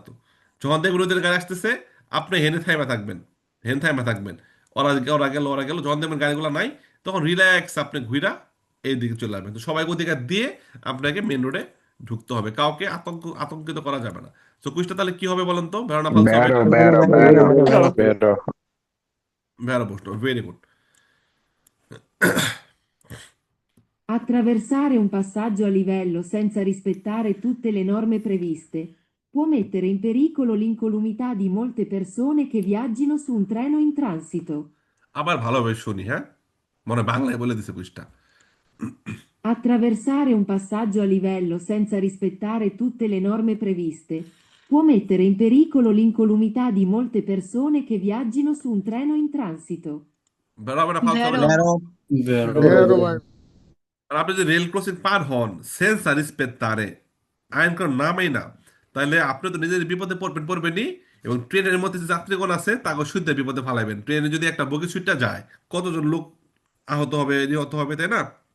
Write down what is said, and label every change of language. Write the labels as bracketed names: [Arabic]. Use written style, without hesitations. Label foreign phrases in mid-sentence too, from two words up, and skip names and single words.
[Bangla] তো যখন দেখবেন ওদের গাড়ি আসতেছে, আপনি হেনে থাইমা থাকবেন, হেন থাইমা থাকবেন, ওরা গেল, যখন দেখবেন গাড়িগুলো নাই, তখন রিল্যাক্স আপনি ঘুরা এই দিকে চলে আসবেন। তো সবাইকে অধিকার দিয়ে আপনাকে [English] main road-e [Bangla] ঢুকতে হবে, কাউকে আতঙ্কিত করা যাবে না। তো কুইজটা তাহলে কি হবে বলেন তো, ভেড়ানা ফালসো হবে? [Italian] Vero, vero, vero, vero. [Bangla] ভেড়া প্রশ্ন, [English] very good. [Italian] Attraversare un passaggio a livello senza rispettare tutte le norme previste può mettere in pericolo l'incolumità di molte persone che viaggino su un treno in transito. [Bangla] আবার ভালোভাবে শুনি, হ্যাঁ, মনে হয় বাংলায় বলে দিছে কুইজটা। [Italian] Attraversare un passaggio a livello senza rispettare tutte le norme previste può mettere in pericolo l'incolumità di molte persone che viaggino su un treno in transito. [Bangla] ভেড়া হবে না ফালসো হবে? [Italian] Vero. ভেরো Vero, [Bangla] ভাই। [Italian] vai. [Bangla] আর আপনি যদি রেল ক্রসিং পার হন [Italian] senza rispettare, [Bangla] আইন কানুন না মাই না, তাহলে আপনি তো নিজের বিপদে পড়বেনই, এবং ট্রেনের মধ্যে যে যাত্রীগণ আছে তাকে শুদ্ধ বিপদে ফালাইবেন। ট্রেনে যদি একটা বগি ছুটটা যায়, কতজন লোক আহত হবে, নিহত হবে, তাই না?